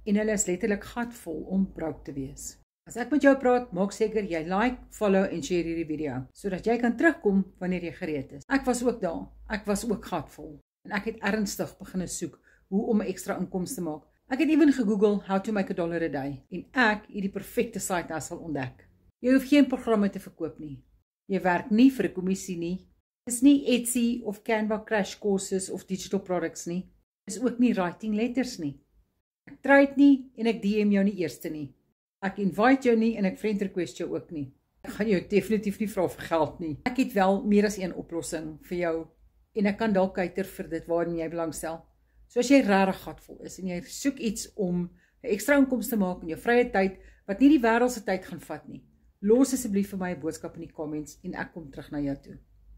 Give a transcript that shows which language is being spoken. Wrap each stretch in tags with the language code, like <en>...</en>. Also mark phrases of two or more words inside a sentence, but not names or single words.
<af>En hulle is letterlik gatvol om broke te wees. As ek met jou praat, maak seker jy</af> <en>like, follow</en> <af>en share hierdie video, sodat jy kan terugkom wanneer jy gereed is. Ek was ook daar. Ek was ook gatvol. En ek het ernstig begin soek hoe om 'n ekstra inkomste te maak. Ek het ewen gegoogel</af> <en>how to make $1 a day</en> <af>en ek het die perfekte</af> <en>site hustle</en> <af>ontdek. Jy hoef geen programme te verkoop nie. Jy werk nie vir 'n kommissie nie. Dis nie Etsy of Canva</af> <en>crash courses</en> <af>of</af> <en>digital products</en> <af>nie. Dis ook nie</af> <en>writing letters</en> <af>nie. Ek trade nie en ek DM jou nie eerste nie. Ek invite jou nie en ek</af> <en>friend request</en> <af>jou ook nie. Ek gaan jou definitief nie vra vir geld nie. Ek het wel meer as een oplossing vir jou en ek kan dalk kuiter vir dit waarin jy belangstel. So as jy regtig gatvol is en jy soek iets om 'n ekstra inkomste te maak in jou vrye tyd wat nie die wêreld se tyd gaan vat nie, los asseblief vir my 'n boodskap in die comments en ek kom terug na jou toe.</af>